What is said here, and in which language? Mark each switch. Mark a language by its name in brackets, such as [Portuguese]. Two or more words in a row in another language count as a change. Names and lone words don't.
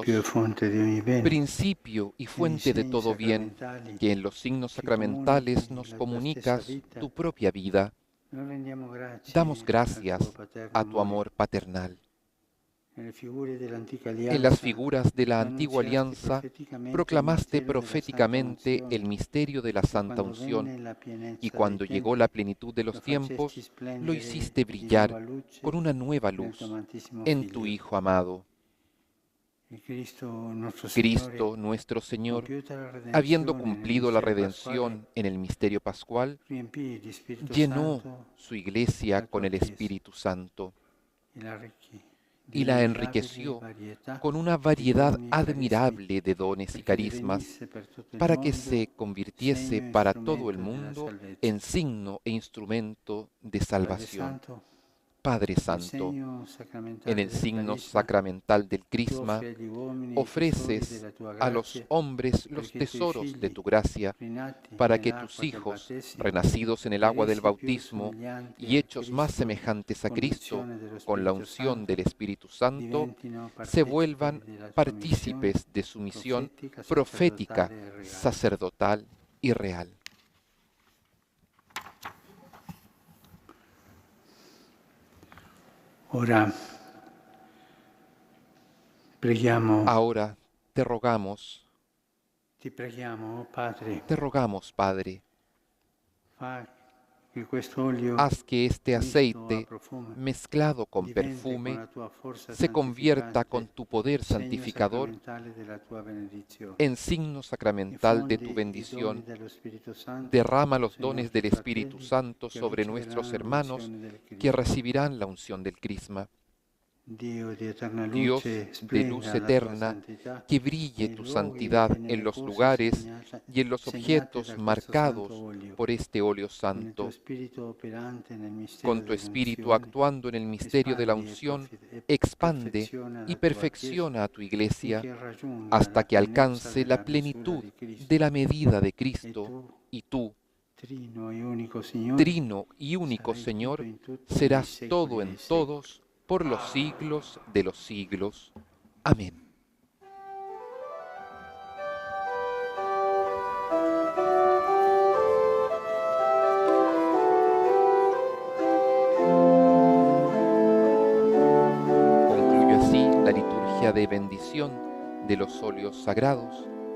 [Spanish] Dios, [Italian] e fonte di ogni bene, [Spanish] principio y fuente de todo bien, que en los signos sacramentales nos comunicas tu propia vida, [Italian] noi rendiamo grazie [Spanish] damos al gracias [Italian] tuo paterno [Spanish] a tu [Italian] amore. [Spanish] amor paternal. [Italian] Nelle figure dell'antica [Spanish] En las [Italian] alleanza, [Spanish] figuras de la [Italian] tu [Spanish] antigua [Italian] annunziasti [Spanish] alianza [Italian] profeticamente [Spanish] proclamaste [Italian] il mistero della [Spanish] proféticamente [Italian] Santa [Spanish] el [Italian] Unzione, [Spanish] misterio de la [Italian] e [Spanish] Santa [Italian] quando [Spanish] Unción, [Italian] venne la [Spanish] y [Italian] pienezza [Spanish] cuando [Italian] dei [Spanish] llegó [Italian] tempi, [Spanish] la plenitud de [Italian] lo [Spanish] los tiempos, [Italian] facesti [Spanish] lo [Italian] splendere [Spanish] hiciste [Italian] di [Spanish] brillar [Italian] nuova luce [Spanish] con una nueva [Italian] nel tuo [Spanish] luz [Italian] amatissimo [Spanish] en tu [Italian] Figlio. [Spanish] Hijo amado. [Italian] E Cristo nuestro [Spanish] Cristo, [Italian] Signore, [Spanish] nuestro Señor, [Italian] compiuta la redenzione [Spanish] habiendo [Italian] nel [Spanish] cumplido la [Italian] mistero [Spanish] redención en el misterio pascual, [Italian] riempì di Spirito [Spanish] llenó [Italian] Santo [Spanish] su iglesia [Italian] la [Spanish] con [Italian] tua [Spanish] el [Italian] Chiesa [Spanish] Espíritu Santo [Italian] e la arricchì [Spanish] y [Italian] di [Spanish] la [Italian] inenarrabile [Spanish] enriqueció [Italian] varietà [Spanish] con una [Italian] di [Spanish] variedad [Italian] doni e carismi, [Spanish] admirable de dones y [Italian] perché [Spanish] carismas, [Italian] divenisse per tutto il [Spanish] para que [Italian] mondo [Spanish] se convirtiese [Italian] segno e [Spanish] para todo el [Italian] strumento della [Spanish] mundo [Italian] salvezza. [Spanish] en signo e instrumento de [Italian] Padre [Spanish] salvación. [Italian] Santo, [Spanish] Padre [Italian] nel [Spanish] Santo, [Italian] segno [Spanish] en [Italian] sacramentale [Spanish] el [Italian] del [Spanish] signo [Italian] carisma, [Spanish] sacramental del [Italian] tu [Spanish] crisma, [Italian] offri agli uomini i tesori [Spanish] ofreces [Italian] della tua [Spanish] a los [Italian] grazia, [Spanish] hombres los [Italian] perché i tuoi [Spanish] tesoros de [Italian] figli, [Spanish] tu gracia, [Italian] rinati [Spanish] para que tus [Italian] nell'acqua del [Spanish] hijos, [Italian] battesimo, [Spanish] renacidos en el agua del [Italian] resi più [Spanish] bautismo [Italian] somiglianti [Spanish] y [Italian] a [Spanish] hechos más [Italian] Cristo [Spanish] semejantes a [Italian] con [Spanish] Cristo, [Italian] l'unzione dello [Spanish] con la [Italian] Spirito [Spanish] unción [Italian] Santo, [Spanish] del Espíritu Santo, [Italian] diventino [Spanish] se [Italian] partecipi [Spanish] vuelvan [Italian] della tua missione [Spanish] partícipes de su misión [Italian] profetica, [Spanish] profética, [Italian] sacerdotale e reale. [Spanish] sacerdotal y real. [Italian] Ora preghiamo [Spanish] Ahora te rogamos [Italian] Ti preghiamo, Padre, [Spanish] Te rogamos, Padre, [Italian] fa che questo olio [Spanish] haz que este [Italian] misto a [Spanish] aceite, [Italian] profumo [Spanish] mezclado con [Italian] diventi con [Spanish] perfume, [Italian] la tua forza [Spanish] se convierta [Italian] santificante [Spanish] con tu poder [Italian] segno [Spanish] santificador [Italian] sacramentale della tua benedizione. [Spanish] en signo sacramental de tu [Italian] Infondi i doni [Spanish] bendición. [Italian] dello Spirito Santo [Spanish] Derrama los [Italian] sui [Spanish] dones [Italian] nostri [Spanish] del Espíritu [Italian] fratelli [Spanish] Santo [Italian] che [Spanish] sobre nuestros [Italian] riceveranno [Spanish] hermanos [Italian] l'unzione del [Spanish] que [Italian] Cristo. [Spanish] recibirán la unción del Crisma. [Italian] Dio di eterna [Spanish] Dios [Italian] luce, [Spanish] de luz [Italian] splenda la tua [Spanish] eterna, [Italian] santità [Spanish] que brille [Italian] nei [Spanish] tu [Italian] luoghi [Spanish] santidad [Italian] e [Spanish] en [Italian] nelle [Spanish] los [Italian] cose [Spanish] lugares y en los [Italian] segnate [Spanish] objetos [Italian] da questo santo [Spanish] marcados [Italian] olio, [Spanish] por este óleo [Italian] con il tuo [Spanish] santo. [Italian] spirito operante nel mistero [Spanish] Con tu Espíritu [Italian] dell'unzione, [Spanish] actuando en el misterio de la unción, expande [Italian] perfeziona [Spanish] y [Italian] la tua Chiesa [Spanish] perfecciona a tu iglesia [Italian] finché raggiunga [Spanish] hasta la que [Italian] pienezza [Spanish] alcance la [Italian] della misura [Spanish] plenitud [Italian] di Cristo. [Spanish] de la medida de [Italian] E [Spanish] Cristo. [Italian] tu, [Spanish] Y tú, [Italian] trino e unico Signore, [Spanish] Trino y único [Italian] sarai [Spanish] Señor, [Italian] tutto in tutti, nei [Spanish] serás [Italian] secoli [Spanish] todo [Italian] dei [Spanish] en [Italian] secoli. [Spanish] todos, por los siglos de los siglos. Amén. Concluye así la liturgia de bendición de los óleos sagrados.